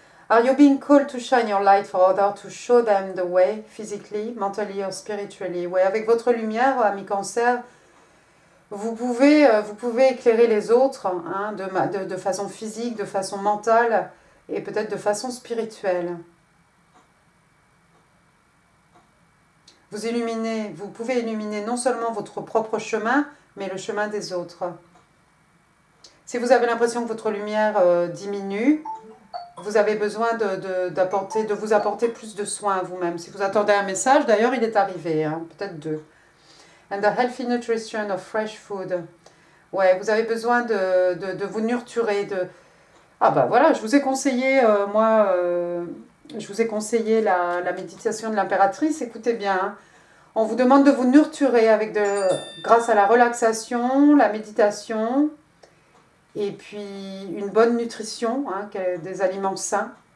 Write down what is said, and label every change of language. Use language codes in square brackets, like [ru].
[en] Are you being called to shine your light for others to show them the way, physically, mentally or spiritually? [fr] Oui, avec votre lumière, ami Cancer, vous pouvez éclairer les autres hein, de façon physique, de façon mentale et peut-être de façon spirituelle. Vous pouvez illuminer non seulement votre propre chemin, mais le chemin des autres. Si vous avez l'impression que votre lumière diminue, vous avez besoin de vous apporter plus de soins à vous-même. Si vous attendez un message, d'ailleurs il est arrivé, hein, peut-être 2. [en] And the healthy nutrition of fresh food. [fr] Ouais, vous avez besoin de vous nurturer. Ah bah voilà, je vous ai conseillé, je vous ai conseillé la méditation de l'impératrice. Écoutez bien, hein. On vous demande de vous nurturer grâce à la relaxation, la méditation, et puis une bonne nutrition, hein, des aliments sains.